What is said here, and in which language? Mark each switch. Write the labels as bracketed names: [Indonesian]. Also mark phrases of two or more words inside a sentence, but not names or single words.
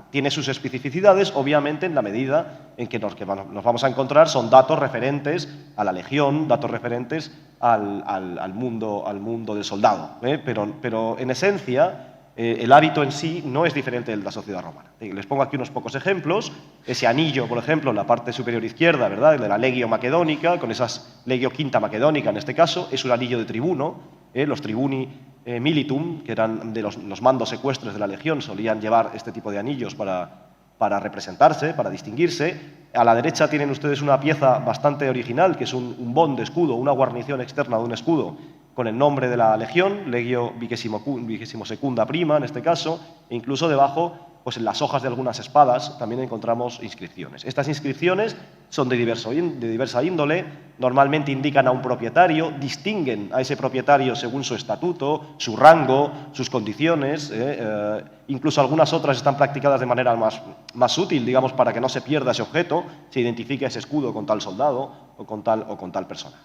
[Spanish] Tiene sus especificidades, obviamente, en la medida en que nos vamos a encontrar son datos referentes a la legión, datos referentes al mundo del soldado. Pero en esencia, el hábito en sí no es diferente de la sociedad romana. Les pongo aquí unos pocos ejemplos. Ese anillo, por ejemplo, en la parte superior izquierda, ¿verdad?, el de la legio macedónica, con esas [Latin] legio quinta macedónica [Spanish] en este caso, es un anillo de tribuno. Los [Latin] tribuni militum, [Spanish] que eran de los mandos ecuestres de la legión, solían llevar este tipo de anillos para representarse, para distinguirse. A la derecha tienen ustedes una pieza bastante original, que es un bon de escudo, una guarnición externa de un escudo, con el nombre de la legión, [Latin] legio vigesimosecunda prima [Spanish] en este caso, e incluso debajo, pues en las hojas de algunas espadas también encontramos inscripciones. Estas inscripciones son de diversa índole, normalmente indican a un propietario, distinguen a ese propietario según su estatuto, su rango, sus condiciones, incluso algunas otras están practicadas de manera más útil, digamos, para que no se pierda ese objeto, se identifique ese escudo con tal soldado o con tal personaje.